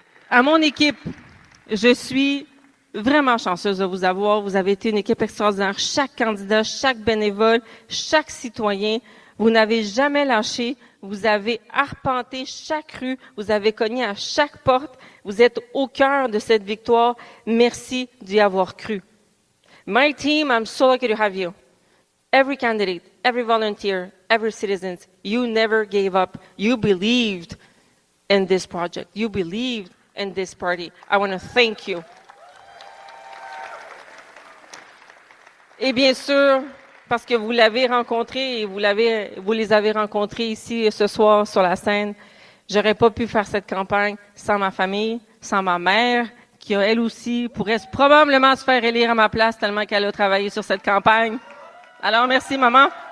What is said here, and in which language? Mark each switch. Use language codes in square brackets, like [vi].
[fr] À mon équipe, je suis vraiment chanceuse de vous avoir. Vous avez été une équipe extraordinaire. Chaque candidat, chaque bénévole, chaque citoyen, vous n'avez jamais lâché. Vous avez arpenté chaque rue. Vous avez cogné à chaque porte. Vous êtes au cœur de cette victoire. Merci d'y avoir cru. [en] My team, I'm so lucky to have you. Every candidate, every volunteer, every citizen, you never gave up. You believed in this project. You believed in this party. I want to thank you. [fr] Et bien sûr, parce que vous l'avez rencontré et vous les avez rencontrés ici ce soir sur la scène, j'aurais pas pu faire cette campagne sans ma famille, sans ma mère, qui elle aussi pourrait probablement se faire élire à ma place tellement qu'elle a travaillé sur cette campagne. Alors merci maman.